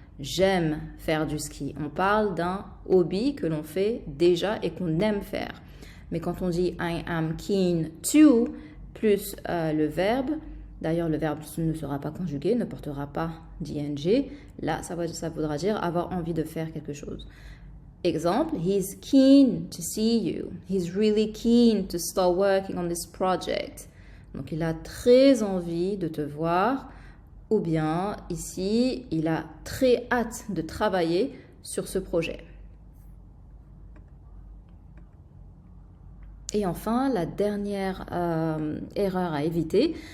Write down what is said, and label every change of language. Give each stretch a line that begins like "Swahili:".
French: J'aime faire du ski. On parle d'un hobby que l'on fait déjà et qu'on aime faire. Mais quand on dit
English: I am keen to
French: plus le verbe, d'ailleurs le verbe ne sera pas conjugué, ne portera pas d'ing, là ça voudra dire avoir envie de faire quelque chose.
English: Exemple, he's keen to see you. He's really keen to start working on this project.
French: Donc il a très envie de te voir. Ou bien, ici, il a très hâte de travailler sur ce projet. Et enfin, la dernière erreur à éviter.